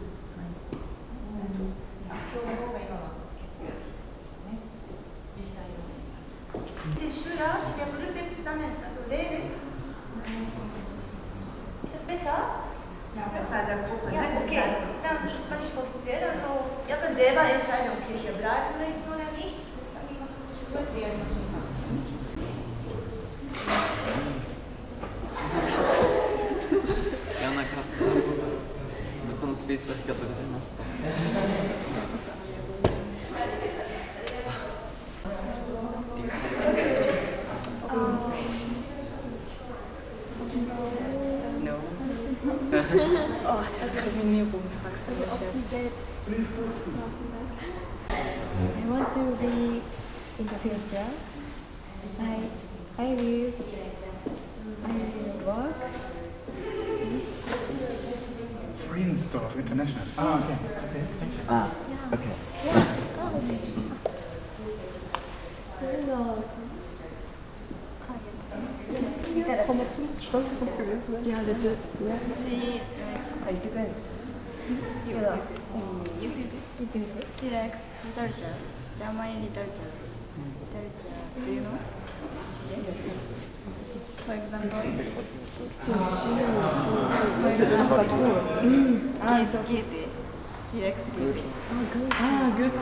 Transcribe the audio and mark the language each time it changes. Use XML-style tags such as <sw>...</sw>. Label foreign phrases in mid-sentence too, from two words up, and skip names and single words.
<de>Die Schüler in der Gruppe zusammen reden. Ist das besser? Ja, besser in der Gruppe. Ja, okay. Dann ist das nicht offiziell. Also, ihr könnt selber entscheiden, ob ihr hier bleiben möchten oder nicht. Dann die Gruppe werden müssen.</de> <ja>知らなかった。このスペースありがとうございました。</ja> <de>Oh, Diskriminierung, fragst du mich jetzt.</de> <en>I want to be in the future. I will work. Friedensdorf International. Ah, okay. Okay, thank you. Ah, okay.</en> <de>Ja, legit. Ja.</de> <en>Silex literature, German literature. Do you know? For example, Goethe, Silex Goethe. Ah, Goethe.</en>